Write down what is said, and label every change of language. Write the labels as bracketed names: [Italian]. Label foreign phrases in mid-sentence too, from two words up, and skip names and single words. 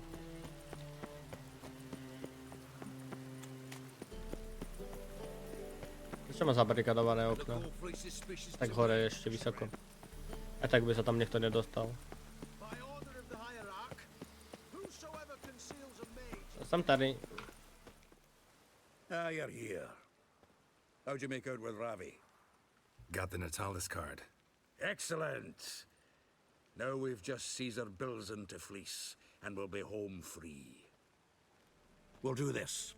[Slovak] Prečo má zabarikadované okno? Tak hore ešte vysoko. A tak by sa tam niekto nedostal. Som tady. [English] Ah, you're here. How'd you make out with Ravi? Got the Natalis card. Excellent. Now we've just Caesar Bilzen to fleece, and we'll be home free. We'll do this.